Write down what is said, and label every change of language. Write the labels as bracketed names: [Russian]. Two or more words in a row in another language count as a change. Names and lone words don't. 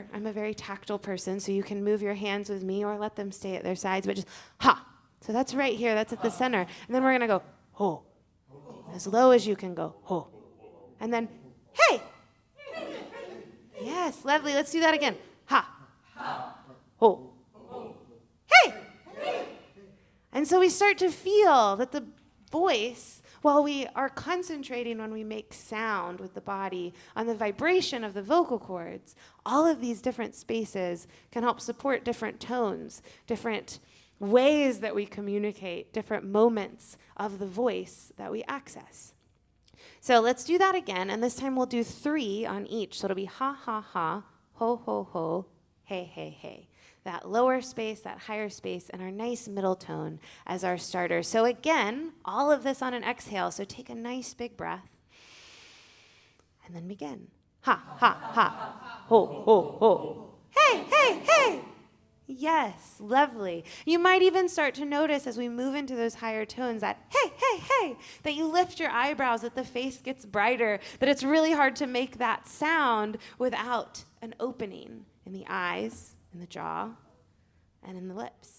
[English] I'm a very tactile person, so you can move your hands with me or let them stay at their sides, but just ha. So that's right here, that's at the center. And then we're gonna go ho. As low as you can go, ho. And then, hey. Yes, lovely. Let's do that again. Ha. Ho. Hey. And so we start to feel that the voice, while we are concentrating when we make sound with the body on the vibration of the vocal cords, all of these different spaces can help support different tones, different ways that we communicate, different moments of the voice that we access. So let's do that again, and this time we'll do 3 on each. So it'll be ha, ha, ha, ho, ho, ho, hey, hey, hey. That lower space, that higher space, and our nice middle tone as our starter. So again, all of this on an exhale. So take a nice big breath, and then begin. Ha, ha, ha, ho, ho, ho. Hey, hey, hey. Yes, lovely. You might even start to notice as we move into those higher tones that, hey, hey, hey, that you lift your eyebrows, that the face gets brighter, that it's really hard to make that sound without an opening in the eyes, in the jaw, and in the lips.